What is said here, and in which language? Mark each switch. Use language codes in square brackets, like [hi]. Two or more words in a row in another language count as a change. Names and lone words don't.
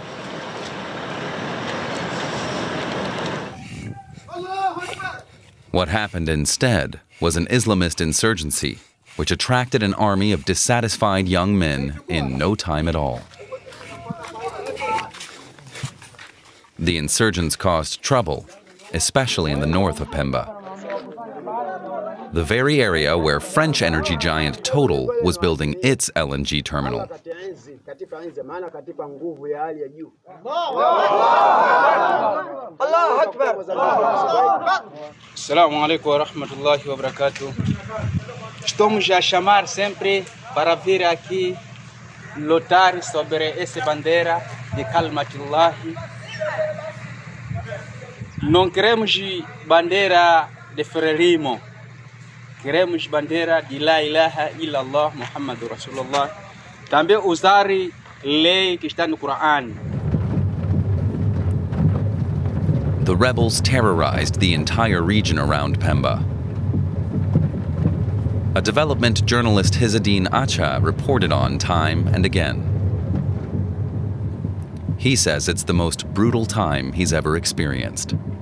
[en] What happened instead was an Islamist insurgency, which attracted an army of dissatisfied young men in no time at all. The insurgents caused trouble, especially in the north of Pemba, the very area where French energy giant Total was building its LNG terminal. [ar] السلام عليكم ورحمة الله وبركاته. [pt] Estamos a chamar sempre para vir aqui lutar sobre essa bandeira de Kalmatullahi. Não queremos bandeira de freirismo. Queremos bandeira de [ar] لا إله إلا الله محمد رسول الله. [pt] Também usar lei que está no Coran. [en] The rebels terrorized the entire region around Pemba. A development journalist Hizadin Acha reported on time and again. He says it's the most brutal time he's ever experienced.